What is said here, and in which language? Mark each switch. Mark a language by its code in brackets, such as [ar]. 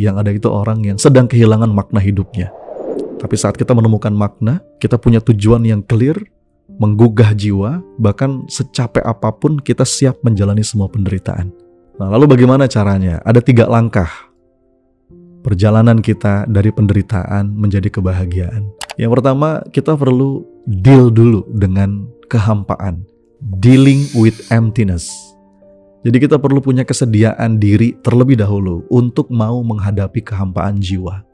[id] Yang ada itu orang yang sedang kehilangan makna hidupnya. Tapi saat kita menemukan makna, kita punya tujuan yang clear, menggugah jiwa, bahkan secapek apapun kita siap menjalani semua penderitaan. Nah, lalu bagaimana caranya? Ada 3 langkah perjalanan kita dari penderitaan menjadi kebahagiaan. Yang pertama, kita perlu deal dulu dengan kehampaan. [en] Dealing with emptiness. [id] Jadi kita perlu punya kesediaan diri terlebih dahulu untuk mau menghadapi kehampaan jiwa.